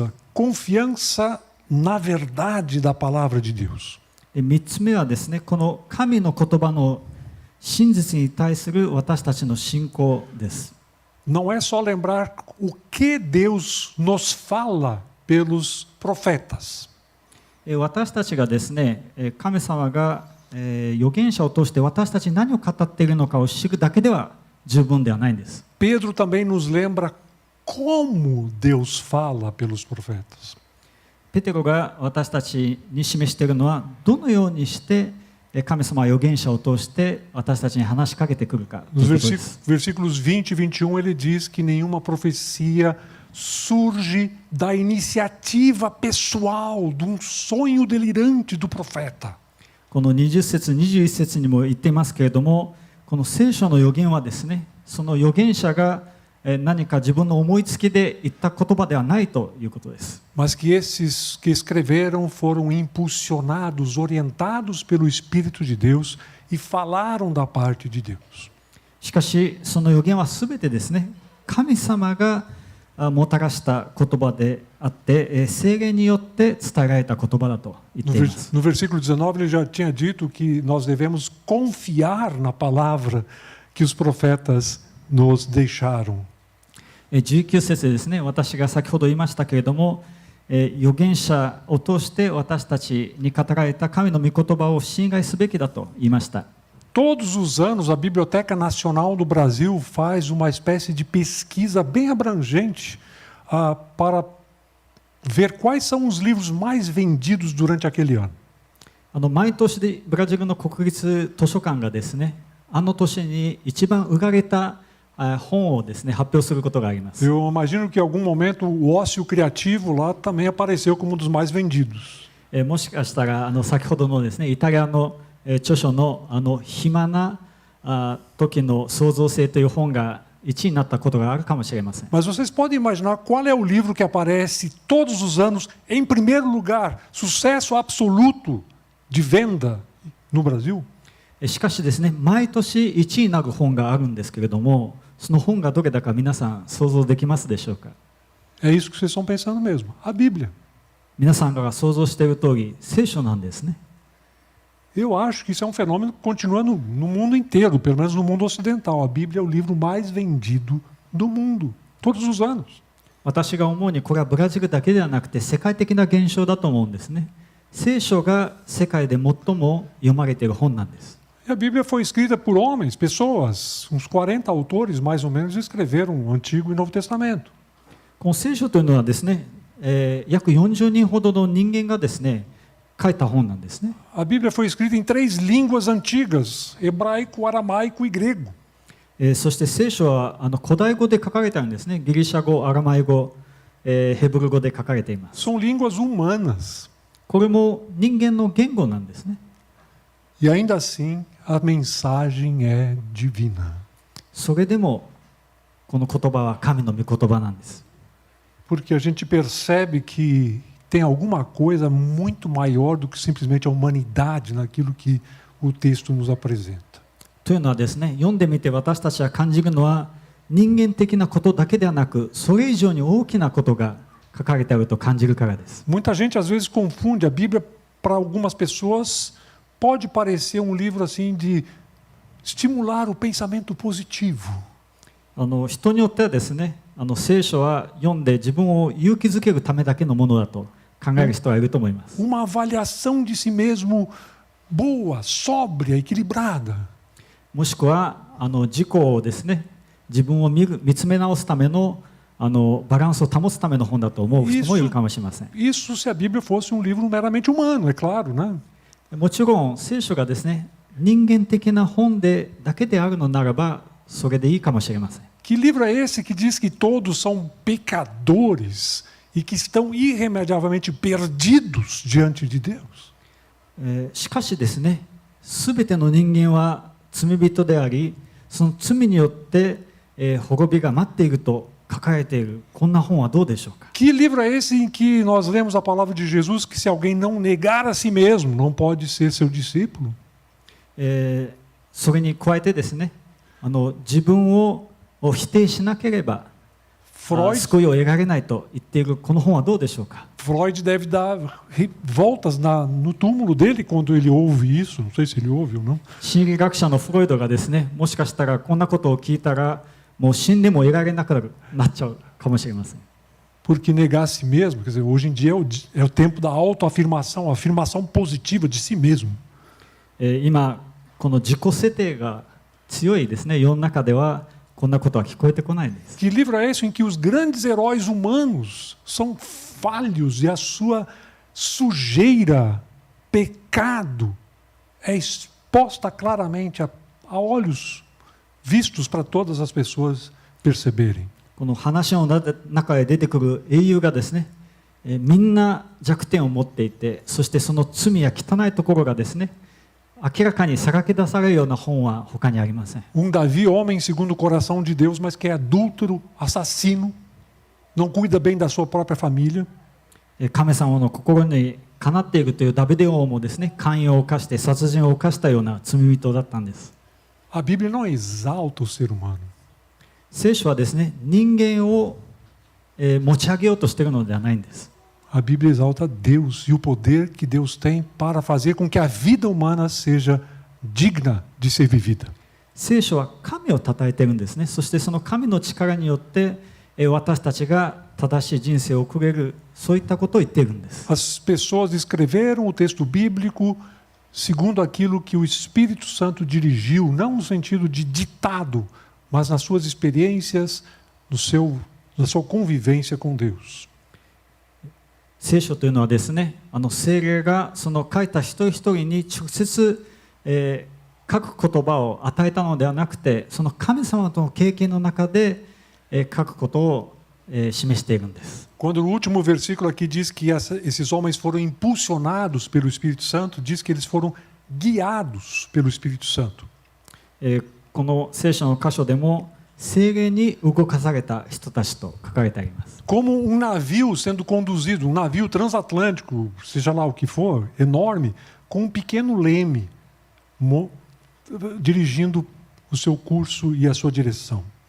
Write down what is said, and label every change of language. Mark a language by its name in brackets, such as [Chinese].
[Portuguese] Terceira coisa, confiança na verdade da palavra de Deus. [Japanese] 三つ目はですね、この神の言葉の真実に対する私たちの信仰です。 [Portuguese] Não é só lembrar o que Deus nos fala pelos profetas. [Japanese] 私たちがですね、神様が預言者を通して私たちに何を語っているのかを知るだけでは十分ではないんです。 [Portuguese] Pedro também nos lembra como Deus fala pelos profetas. [Japanese] ペテロが私たちに示しているのはどのようにして神様は預言者を通して私たちに話しかけてくるかということです。 [Portuguese] Nos versículos 20 e 21 ele diz que nenhuma profecia surge da iniciativa pessoal, de um sonho delirante do profeta. [Japanese] この20節、21節にも言っていますけれども、この聖書の預言はですね、その預言者が何か自分の思いつきで言った言葉ではないということです。 [Portuguese] Mas que esses que escreveram foram impulsionados, orientados pelo Espírito de Deus e falaram da parte de Deus. [Japanese] しかしその預言はすべてですね、神様がもたらした言葉であって、聖霊によって伝えられた言葉だと言っています。 [Portuguese] No versículo 19 ele já tinha dito que nós devemos confiar na palavra que os profetas nos deixaram. [Japanese] 19節ですね、私が先ほど言いましたけれども、預言者を通して私たちに語られた神の御言葉を信頼すべきだと言いました。 [Portuguese] Todos os anos, a Biblioteca Nacional do Brasil faz uma espécie de pesquisa bem abrangente para ver quais são os livros mais vendidos durante aquele ano. [Japanese] 毎年ブラジルの国立図書館がですね、あの年に一番売られた本をですね、発表することがあります。 [Portuguese] Eu imagino que em algum momento o ócio criativo lá também apareceu como um dos mais vendidos. [Japanese] もしかしたら先ほどのですね、イタリアの著書の暇な時の創造性という本が1位になったことがあるかもしれません。 [Portuguese] Mas vocês podem imaginar qual é o livro que aparece todos os anos em primeiro lugar, sucesso absoluto de venda no Brasil? [Japanese] しかしですね、毎年1位になる本があるんですけれども、その本がどれだか皆さん想像できますでしょうか。 [Portuguese] É isso que vocês estão pensando mesmo, a Bíblia. [Japanese] 皆さんが想像している通り、聖書なんですね。 [Portuguese] Eu acho que isso é um fenômeno que continua no mundo inteiro, pelo menos no mundo ocidental. A Bíblia é o livro mais vendido do mundo, todos os anos. [Japanese] 私が思うにこれはブラジルだけではなくて世界的な現象だと思うんですね。聖書が世界で最も読まれている本なんです。 [Portuguese] E a Bíblia foi escrita por homens, pessoas, uns 40 autores mais ou menos escreveram o Antigo e Novo Testamento. [Japanese] この聖書というのはですね、約40人ほどの人間がですね、書いた本なんですね。 [Portuguese] A Bíblia foi escrita em 3 línguas antigas: hebraico, aramaico e grego. [Japanese] そして聖書は古代語で書かれてあるんですね。ギリシャ語、アラマイ語、ヘブル語で書かれています。 [Portuguese] São línguas humanas. [Japanese] これも人間の言語なんですね。 [Portuguese] E ainda assim, a mensagem é divina. [Japanese] それでもこの言葉は神の御言葉なんです。 [Portuguese] Porque a gente percebe que tem alguma coisa muito maior do que simplesmente a humanidade naquilo que o texto nos apresenta. [Japanese] というのはですね、読んでみて私たちは感じるのは人間的なことだけではなく、それ以上に大きなことが書かれてあると感じるからです。 [Portuguese] Muita gente às vezes confunde a Bíblia. Para algumas pessoas pode parecer um livro assim de estimular o pensamento positivo. [Japanese] 人によってはですね、聖書は読んで自分を勇気づけるためだけのものだと考える人はいると思います。 [Portuguese] Uma avaliação de si mesmo boa, sóbria, equilibrada. [Japanese] もしくは自己をですね、自分を見つめ直すためのバランスを保つための本だと思う人もいるかもしれません。 [Portuguese] Isso se a Bíblia fosse um livro meramente humano, é claro, né? [Japanese] もちろん聖書がですね、人間的な本だけであるのならばそれでいいかもしれません。 [Portuguese] Que livro é esse que diz que todos são pecadores e que estão irremediavelmente perdidos diante de Deus? [Japanese] しかしですね、すべての人間は罪人であり、その罪によって滅びが待っていると書かれているこんな本はどうでしょうか。 [Portuguese] Que livro é esse em que nós lemos a palavra de Jesus que se alguém não negar a si mesmo, não pode ser seu discípulo? [Japanese] それに加えてですね、自分を否定しなければ救いを得られないと言っているこの本はどうでしょうか。 [Portuguese] Freud deve dar voltas no túmulo dele quando ele ouve isso. Não sei se ele ouve ou não. [Japanese] 心理学者のフロイドがですね、もしかしたらこんなことを聞いたらもう死んでも得られなくなっちゃうかもしれません。 [Portuguese] Porque negar a si mesmo, quer dizer, hoje em dia é o tempo da autoafirmação, a afirmação positiva de si mesmo. [Japanese] 今この自己設定が強いですね、世の中ではこんなことは聞こえてこないです。 [Portuguese] Que livro é esse em que os grandes heróis humanos são falhos e a sua sujeira, pecado, é exposta claramente a olhos vistos para todas as pessoas perceberem. [Japanese] この話の中で出てくる英雄がですね、みんな弱点を持っていて、そしてその罪や汚いところがですね、明らかにさらけ出されるような本は他にありません。 [Portuguese] Davi, homem segundo o coração de Deus, mas que é adúltero, assassino, não cuida bem da sua própria família. [Japanese] 神様の心にかなっているというダビデ王もですね、姦淫を犯して殺人を犯したような罪人だったんです。 [Portuguese] A Bíblia não exalta o ser humano. [Japanese] 聖書はですね、人間を、持ち上げようとしているのではないんです。 [Portuguese] A Bíblia exalta Deus e o poder que Deus tem para fazer com que a vida humana seja digna de ser vivida. [Japanese] 聖書は神を称えているんですね。そしてその神の力によって、私たちが正しい人生を送れる、そういったことを言っているんです。 [Portuguese] As pessoas escreveram o texto bíblico segundo aquilo que o Espírito Santo dirigiu, não no sentido de ditado, mas nas suas experiências, na sua convivência com Deus. [Japanese] 聖書というのはですね、聖霊がその書いた一人一人に直接、書く言葉を与えたのではなくて、その神様との経験の中で、書くことを、示しているんです。 [Portuguese] Quando no último versículo aqui diz que esses homens foram impulsionados pelo Espírito Santo, diz que eles foram guiados pelo Espírito Santo. [Japanese] この聖書の箇所でも聖霊に動かされた人たちと書かれてあります。 [Portuguese] Como um navio sendo conduzido, um navio transatlântico, seja lá o que for, enorme, com um pequeno leme dirigindo o seu curso e a sua direção.